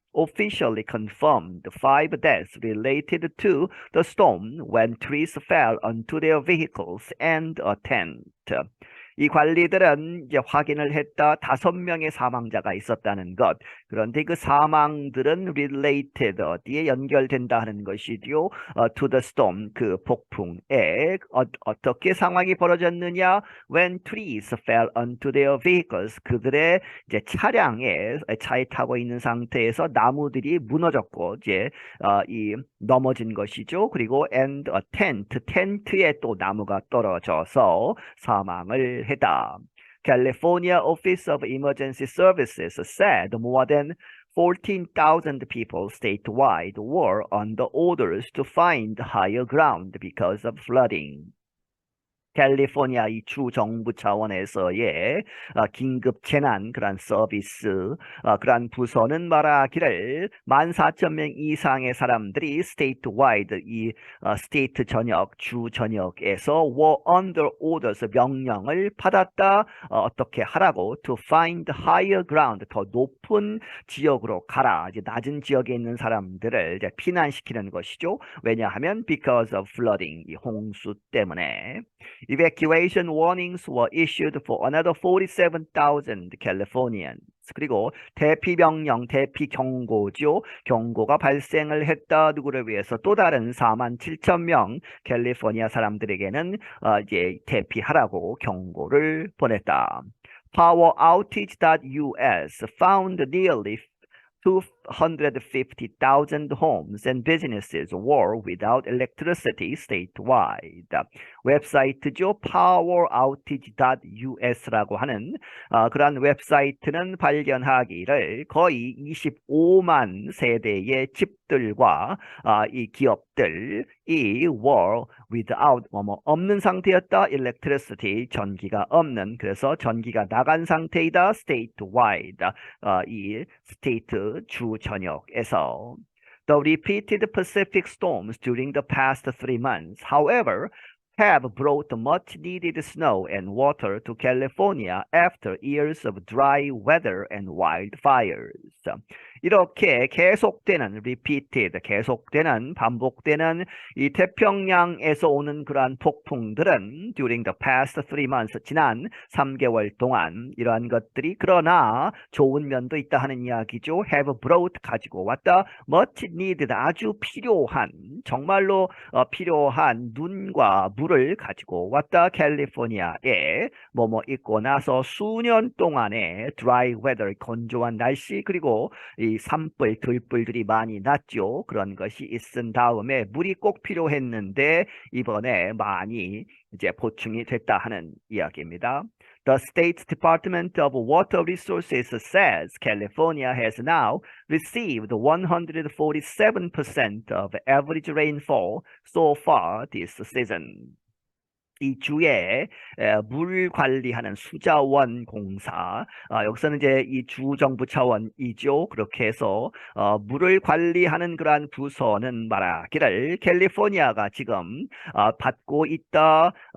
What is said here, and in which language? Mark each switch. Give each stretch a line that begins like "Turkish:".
English: Officially confirmed 5 deaths related to the storm when trees fell onto their vehicles and a tent.
Korean: 이 관리들은 이제 확인을 했다. 5명의 사망자가 있었다는 것. 그런데 그 사망들은 related 어디에 연결된다 하는 것이죠.
English: To the storm
Korean: 그 폭풍에 어떻게 상황이 벌어졌느냐?
English: When trees fell onto their vehicles
Korean: 그들의 이제 차에 타고 있는 상태에서 나무들이 무너졌고 이제 이 넘어진 것이죠. 그리고
English: and a
Korean: 텐트에 또 나무가 떨어져서 사망을 했다.
English: California Office of Emergency Services said more than 14,000 people statewide were under orders to find higher ground because of flooding.
Korean: 캘리포니아 이 주 정부 차원에서의 긴급 재난 그런 서비스 그런 부서는 말하기를 14,000명 이상의 사람들이 statewide 이 스테이트 전역 주 전역에서
English: were under orders
Korean: 명령을 받았다. 어떻게 하라고
English: to find higher ground
Korean: 더 높은 지역으로 가라. 이제 낮은 지역에 있는 사람들을 이제 피난시키는 것이죠. 왜냐하면
English: because of flooding
Korean: 이 홍수 때문에. Evacuation warnings were issued for another 47,000 Californians. 그리고 대피 명령, 대피 경고죠. 경고가 발생을 했다. 누구를 위해서 또 다른 47,000명 캘리포니아 사람들에게는 이제 대피하라고 경고를 보냈다.
English: Power outage.us found nearly 250,000 homes and businesses were without electricity statewide.
Korean: 웹사이트죠. poweroutage.us라고 하는 그러한 웹사이트는 발견하기를 거의 25만 세대의 집들과 이 기업들이
English: were without
Korean: 없는 상태였다. electricity 전기가 없는 그래서 전기가 나간 상태이다.
English: statewide
Korean: 이 state 주 전역에서
English: The repeated Pacific storms during the past 3 months, however, have brought much needed snow and water to California after years of dry weather and wildfires.
Korean: 이렇게 계속되는 계속되는 반복되는 이 태평양에서 오는 그러한 폭풍들은
English: during the past 3 months
Korean: 지난 3개월 동안 이러한 것들이 그러나 좋은 면도 있다 하는 이야기죠.
English: have brought
Korean: 가지고 왔다.
English: much needed
Korean: 아주 필요한 정말로 필요한 눈과 물을 가지고 왔다. 캘리포니아에 뭐뭐 있고 나서 수년 동안의
English: dry weather
Korean: 건조한 날씨 그리고 이 산불, 들불들이 많이 났죠. 그런 것이 있은 다음에 물이 꼭 필요했는데 이번에 많이 이제 보충이 됐다 하는 이야기입니다.
English: The State Department of Water Resources says California has now received 147% of average rainfall so far this season.
Korean: 이 주에 물 관리하는 수자원 공사 여기서는 이제 이 주정부 차원이죠. 그렇게 해서 물을 관리하는 그러한 부서는 말하기를 캘리포니아가 지금 받고 있다.